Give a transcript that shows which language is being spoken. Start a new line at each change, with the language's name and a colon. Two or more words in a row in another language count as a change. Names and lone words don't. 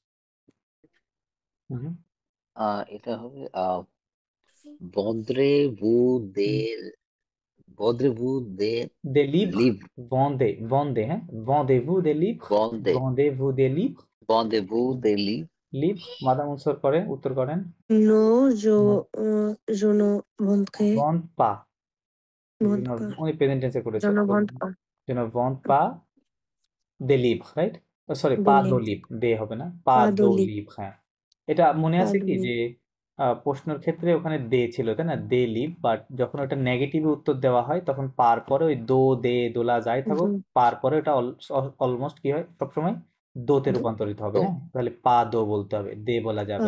Bangla: এটা হবে
French: vendez-vous des vendez-vous des des livres, লিভ vendez vendez, হ্যাঁ vendez-vous des livres, বন্দে vendez-vous des livres, vendez-vous des livres livres madame
Bangla: আনসার করে, উত্তর করেন।
French: Non, je ne vendrai, vends pas, vende pas.
Bangla: উনি প্রেজেন্ট টেন্সে
French: Je
Bangla: করেছে,
French: ne vende pas.
Bangla: যেন
French: vends pas des livres,
Bangla: রাইট? সরি পা
French: Des দো livres.
Bangla: লিভ, দে হবে না, পা
French: Pas de দো livres.
Bangla: লিভ, হ্যাঁ। এটা মনে
French: Pas
Bangla: আছে
French: de
Bangla: কি
French: livres.
Bangla: যে প্রশ্নের ক্ষেত্রে ওখানে দে ছিল, তাই না?
French: des livres,
Bangla: বাট যখন ওটা নেগেটিভে উত্তর দেওয়া হয় তখন পার পরে ওই
French: du des de la
Bangla: যাই থাকুক, Mhm. পার পরে ওটা অলমোস্ট কি হয় সবসময় দোতে Do- রূপান্তরিত হবে, তো হ্যাঁ? তাহলে
French: pas de
Bangla: বলতে হবে, দে বলা যাবে